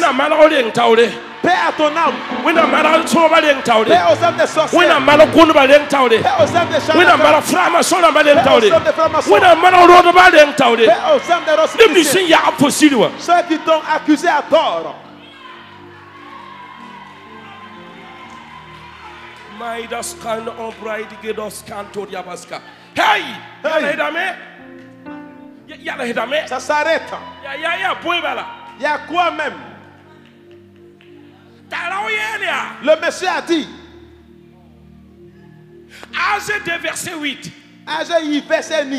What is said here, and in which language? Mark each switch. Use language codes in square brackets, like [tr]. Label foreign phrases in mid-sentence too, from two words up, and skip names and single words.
[fr] Paix à ton âme. Paix aux âmes des sorciers. Paix aux âmes des charlatans. Paix aux âmes des francs-maçons. Paix aux âmes des rosicruciens. Ceux qui t'ont accusé à tort. Maidas kan ombraid gedos kantor yabaska. Hey! Ça s'arrête. Il y a quoi même? Le monsieur a dit. Âge de verset 8. Âge y verset ni.